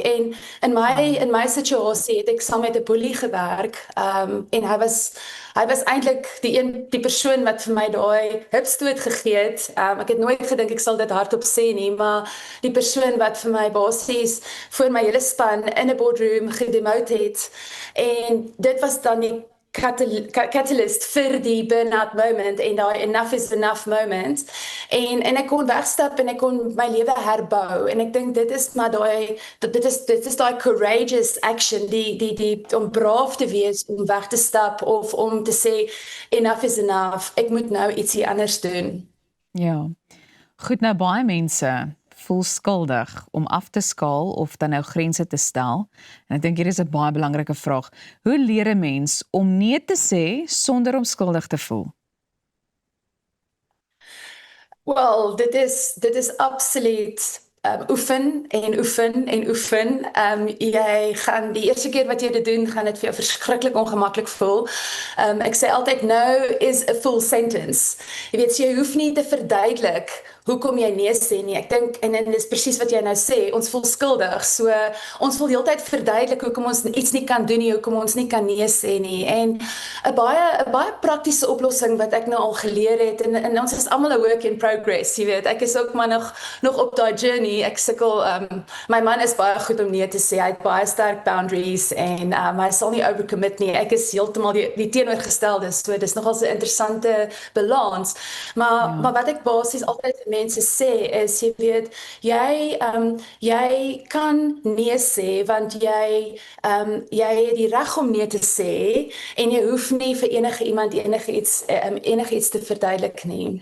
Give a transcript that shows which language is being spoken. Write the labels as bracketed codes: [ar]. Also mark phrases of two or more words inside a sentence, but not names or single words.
[af] En in my situasie het ek saam met 'n boelie gewerk, en hy was eintlik die persoon wat vir my daai hupstoot gegee het. Ek het nooit gedink ek sal dit hardop sê nie, maar die persoon wat vir my basies voor my hele span in 'n boardroom gedemote het. En dit was dan die catalyst vir die [en] burnout moment [af] en daai [en] enough is enough moment. [af] En ek kon wegstap en ek kon my lewe herbou. En ek dink dit is maar dit is daai [en] courageous action, [af] die om braaf te wees, om weg te stap of om te sê [en] enough is enough. [af] Ek moet nou ietsie anders doen. Ja. Goed, nou baie mense voel skuldig om af te skaal of dan nou grense te stel. En ek dink hier is 'n baie belangrike vraag. Hoe leer 'n mens om nee te sê sonder om skuldig te voel? Wel, dit is absoluut oefen en oefen en oefen. Jy gaan die eerste keer wat jy dit doen, gaan dit vir jou verskriklik ongemaklik voel. Ek sê altyd [en] no is a full sentence. [af] Jy weet, so jy hoef nie te verduidelik hoekom jy nee sê nie. Ek dink, en dis presies wat jy nou sê, ons voel skuldig, so ons wil heeltyd verduidelik hoekom ons iets nie kan doen nie, hoekom ons nie kan nee sê nie, en 'n baie praktiese oplossing wat ek nou al geleer het, en ons is almal 'n [en] work in progress, [af] jy weet, ek is ook maar nog op daai journey, ek sukkel, my man is baie goed om nee te sê, hy het baie sterk boundaries, en hy sal nie overcommit nie, ek is heeltemal die teenoorgestelde, so dis nogal so 'n interessante balans, maar wat ek basies altyd vir mense sê is, jy weet, jy kan nee sê, want jy het die reg om nee te sê, en jy hoef nie vir enige iemand enigiets te verduidelik nie.